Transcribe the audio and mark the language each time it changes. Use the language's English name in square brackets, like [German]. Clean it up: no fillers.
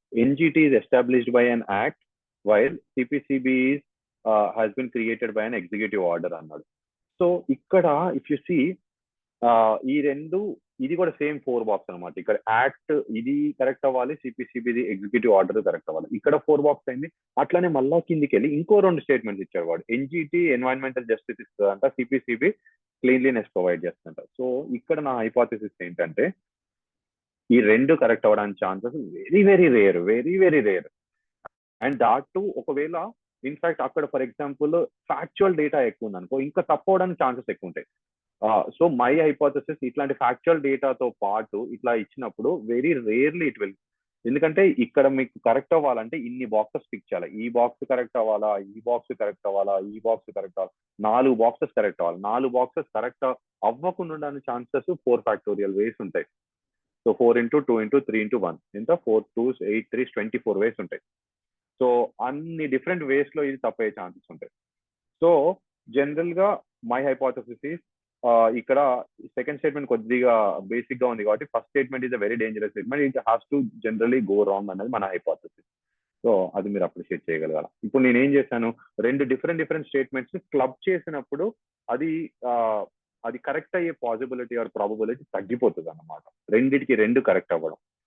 [English] NGT is established by an act while CPCB has been created by an executive order అన్నాడు. [Telugu] So ఇక్కడ if you see ఈ రెండు, ఇది కూడా same 4 box అనమాట. ఇక్కడ యాక్ట్ ఇది కరెక్ట్ అవ్వాలి, CPCBది ఎగ్జిక్యూటివ్ ఆర్డర్ కరెక్ట్ అవ్వాలి. ఇక్కడ 4 బాక్స్ అయింది. అట్లానే మళ్ళా కిందికి వెళ్ళి ఇంకో 2 స్టేట్మెంట్స్ ఇచ్చాడు వాడు. NGT environmental justice ఇస్తుందంట, CPCB cleanliness provide చేస్తుంట. So ఇక్కడ నా హైపోథసిస్ ఏంటంటే ఈ రెండు కరెక్ట్ అవ్వడానికి chances very very rare. And that to ఒకవేళ ఇన్ఫాక్ట్ అక్కడ ఫర్ ఎగ్జాంపుల్ ఫ్యాక్చువల్ డేటా ఎక్కువ ఉంది అనుకో, ఇంకా తప్పవడానికి ఛాన్సెస్ ఎక్కువ ఉంటాయి. సో మై హైపోథసిస్ ఇట్లాంటి ఫ్యాక్చువల్ డేటాతో పాటు ఇట్లా ఇచ్చినప్పుడు [English] Very rarely it will. [Telugu] ఎందుకంటే ఇక్కడ మీకు కరెక్ట్ అవ్వాలంటే ఇన్ని బాక్సెస్ పిక్ చేయాలి. ఈ బాక్స్ కరెక్ట్ అవ్వాలా, ఈ బాక్స్ కరెక్ట్ అవ్వాలా, ఈ బాక్స్ కరెక్ట్ అవ్వాలి, 4 బాక్సెస్ కరెక్ట్ అవ్వాలి. 4 బాక్సెస్ కరెక్ట్ అవ్వకుండా ఉండడానికి ఛాన్సెస్ 4 ఫ్యాక్టోరియల్ వేస్ ఉంటాయి. సో 4 into 2 into 3 into 1 ఎంత 4 2s 8 3s 24 వేస్ ఉంటాయి. సో అన్ని డిఫరెంట్ వేస్ లో ఇది తప్పయ్యే ఛాన్సెస్ ఉంటాయి. సో జనరల్ గా మై హైపోథసిస్ ఇక్కడ సెకండ్ స్టేట్మెంట్ కొద్దిగా బేసిక్ గా ఉంది కాబట్టి [English] first statement is a very dangerous statement, it has to generally go wrong [Telugu] అనేది మన హైపోథసిస్. సో అది మీరు అప్రిషియేట్ చేయగలగాల. ఇప్పుడు నేను ఏం చేశాను, 2 డిఫరెంట్ స్టేట్మెంట్స్ క్లబ్ చేసినప్పుడు అది కరెక్ట్ అయ్యే పాసిబిలిటీ ఆర్ ప్రాబబిలిటీ తగ్గిపోతుంది అన్నమాట, రెండిటికి 2 కరెక్ట్ అవ్వడం.